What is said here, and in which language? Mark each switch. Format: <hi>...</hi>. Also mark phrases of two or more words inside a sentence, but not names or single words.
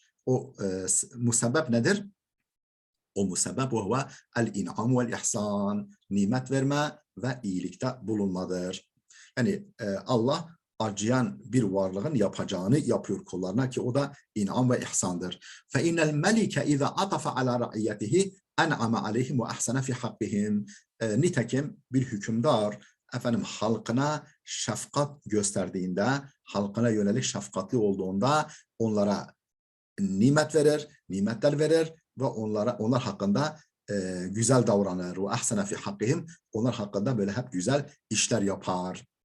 <tr>O musebbep nedir? O musebbep o</tr> <ar>هو الإنعام والإحسان,</ar> <tr>nimet verme ve iyilikte bulunmadır. Yani Allah acıyan bir varlığın yapacağını yapıyor kullarına ki o da in'am ve ihsandır.</tr> <ar>فَاِنَّ الْمَلِكَ اِذَا عَطَفَ عَلَى رَعِيَّتِهِ اَنْعَمَ عَلَيْهِمْ وَاَحْسَنَ فِي حَقِّهِمْ.</ar> <tr>Nitekim bir hükümdar efendim halkına şefkat gösterdiğinde, halkına yönelik şefkatli olduğunda onlara nimet verir, nimetler verir ve onlar hakkında güzel davranır.</tr> <ar>وأحسن في حقهم,</ar> <tr>onlar hakkında böyle hep güzel işler yapar.</tr>